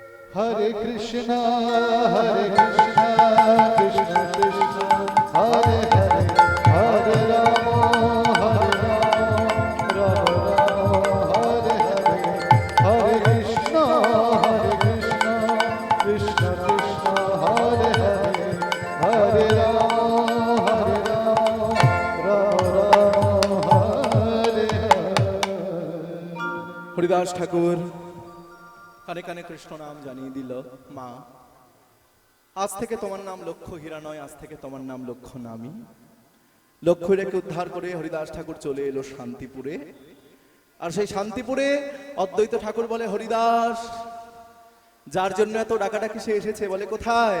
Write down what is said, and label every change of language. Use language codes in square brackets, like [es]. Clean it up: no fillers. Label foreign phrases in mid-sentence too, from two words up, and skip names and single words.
[sa] Hare Krishna, Krishna Krishna, Hare Hare, Hare Rama, Rama Rama, Hare Hare, Hare Krishna, Krishna Krishna, Hare Hare, Hare Rama, Rama Rama, Hare Hare. [bn] হরিদাস ঠাকুর কানে কানে কৃষ্ণ নাম জানিয়ে দিল, মা আজ থেকে তোমার নাম লক্ষ্য হীরা নয়, আজ থেকে তোমার নাম লক্ষ্য নামী। লক্ষ্য হীরাকে উদ্ধার করে হরিদাস ঠাকুর চলে এলো শান্তিপুরে। আর সেই শান্তিপুরে অদ্বৈত ঠাকুর বলে, হরিদাস যার জন্য এত ডাকাডাকি সে এসেছে, বলে কোথায়?